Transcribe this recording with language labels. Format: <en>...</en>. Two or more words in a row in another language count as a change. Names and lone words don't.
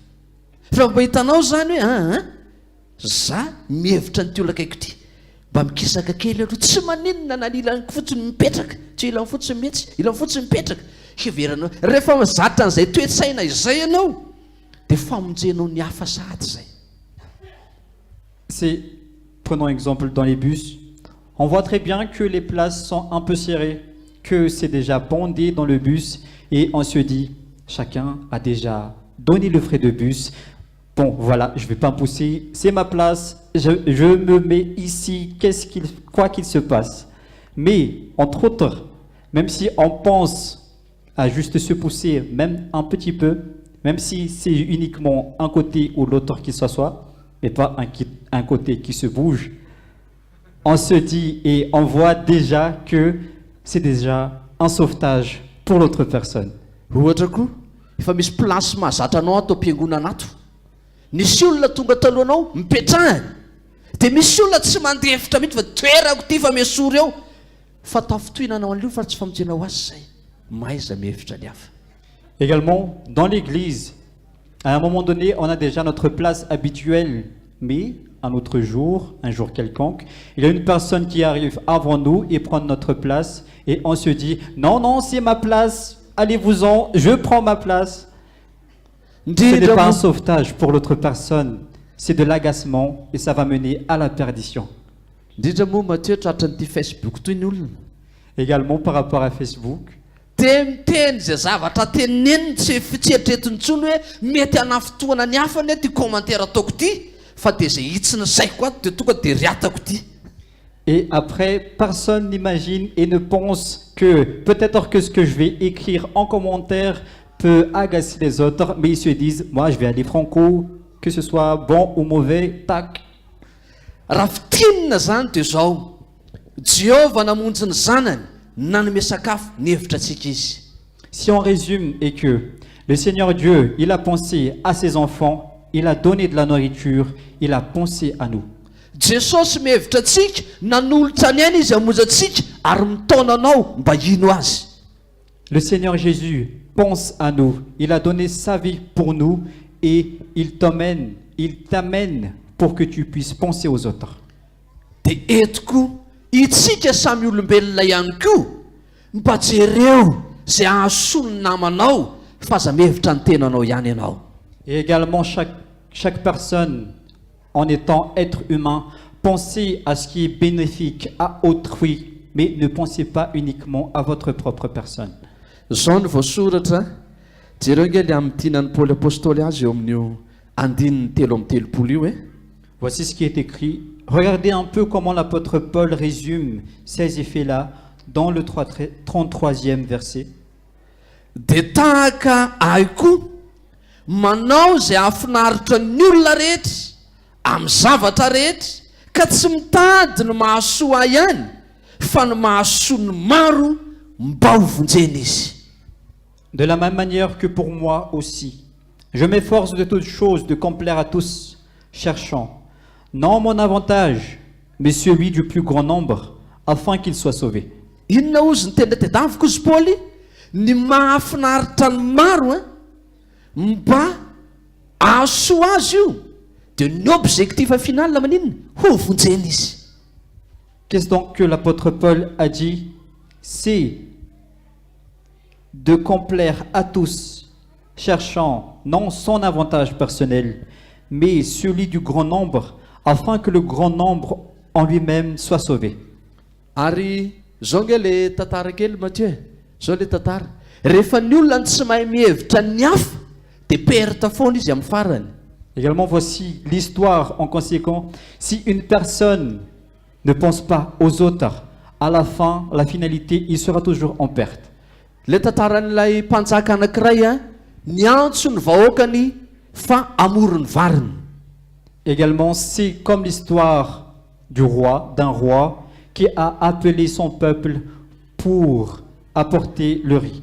<mg>Fa mba hitanao zany hoe za mihevitra ny ty olona akaiko ty, mba mikisaka kely aloha tsy maninona na ilany fotsiny mipetraka, tsy ilany fotsiny mihetsy, ilany fotsiny mipetraka, heveranao rehefa zatra an'izay toe-tsaina izay ianao dia famonjenao ny hafa sahady zay.</mg> <fr>C'est, prenons exemple dans les bus, on voit très bien que les places sont un peu serrées, que c'est déjà bondé dans le bus et on se dit, chacun a déjà donné le frais de bus. Bon, voilà, je ne vais pas me pousser, c'est ma place, je me mets ici, quoi qu'il se passe. Mais, entre autres, même si on pense à juste se pousser, même un petit peu, même si c'est uniquement un côté ou l'autre qui s'assoit, et pas un côté qui se bouge, on se dit et on voit déjà que c'est déjà un sauvetage pour l'autre personne.</fr> <mg>Ohatra koa, efa misy place mahazatra anao atao am-piangonana ato. Nisy olona tonga talohanao mipetrahany, dia misy olona tsy mandeha hevitra mihitsy fa toerako ty fa miasory eo, fa tafitohinanao an'io fa tsy famonjenao azy zay, maiza mihevitra ny hafa.</mg> <fr>Également, dans l'église, à un moment donné, on a déjà notre place habituelle, mais un autre jour, un jour quelconque, il y a une personne qui arrive avant nous et prend notre place, et on se dit, non, non, c'est ma place, allez-vous-en, je prends ma place. Ce n'est pas un sauvetage pour l'autre personne, c'est de l'agacement et ça va mener à la perdition.</fr> <mg>Indrindra moa Matthieu tratran'ity Facebook toy ny olona.</mg> <fr>Également par rapport à Facebook,</fr> <mg>Dia miteny zay zavatra teneniny tsy fitseritretiny intsony hoe mety hanafotoana ny hafa ny ty commentaire ataoko ty, fa dia zay hitsiny saiko ato dia tonga dia riatako ty.</mg> <fr>et après, personne n'imagine et ne pense que peut-être que ce que je vais écrire en commentaire peut agacer les autres, mais ils se disent, moi je vais aller franco, que ce soit bon ou mauvais, tac.</fr> <mg>Raha fitinina zany dia zao, Jéhovah namonjy ny zanany nanome sakafo ny hevitrantsika izy.</mg> <fr>Si on résume et que le Seigneur Dieu, il a pensé à ses enfants, il a donné de la nourriture, il a pensé à nous.</fr> <mg>Jesosy mihevitra antsika, nanolotra ny aina izy hamonjy antsika ary mitaona anao mba hino azy.</mg> <fr>Le Seigneur Jésus pense à nous, il a donné sa vie pour nous et il t'amène pour que tu puisses penser aux autres.</fr> <mg>Dia eto koa itsika samy olombelona ihany koa mba jereo zay ahasoa ny namanao fa aza mihevitra ny tenanao ihany ianao.</mg> <fr>Et également chaque personne, en étant être humain, pensez à ce qui est bénéfique à autrui, mais ne pensez pas uniquement à votre propre personne.</fr> <mg>Zao no voasoratra, jereo nge le amin'ny tinan'ny Paoly apôstôly azy eo amin'io andininy 3:30 io</mg> <fr>Voici ce qui est écrit. Regardez un peu comment l'apôtre Paul résume ces effets-là dans le 33e verset.</fr> <mg>dia tahaka ahy koa manao izay ahafinaritra ny olona rehetra amin'ny zavatra rehetra ka tsy mitady ny mahasoa ihany fa ny mahasoa ny maro mba ho vonjena izy.</mg> <fr>De la même manière que pour moi aussi, je m'efforce de toutes choses de complaire à tous, cherchant, non mon avantage, mais celui du plus grand nombre, afin qu'ils soient sauvés.</fr> <mg>Inona ozy ny tena tedaviko izy Paoly? Ny mahafinaritra ny maro mba ahasoa azy io dia ny</mg> <fr>objectif final</fr> <mg>maninona ho vonjena izy.</mg> <fr>Qu'est-ce donc que l'apôtre Paul a dit? C'est de complaire à tous, cherchant non son avantage personnel, mais celui du grand nombre, afin que le grand nombre en lui-même soit sauvé.</fr> <mg>Ary zao nge le tantara kely Mathieu, zao le tantara. Rehefa ny olona tsy mahay mihevitra ny hafa dia perta foana izy amin'ny farany.</mg> <fr>Également, voici l'histoire en conséquent. Si une personne ne pense pas aux autres, à la fin, la finalité, il sera toujours en perte.</fr> <mg>Le tantaran'ilay mpanjaka anankiray ny antso ny vahoakany fa amory ny variny.</mg> <fr>Également, c'est comme l'histoire du roi, d'un roi qui a appelé son peuple pour apporter le riz.</fr>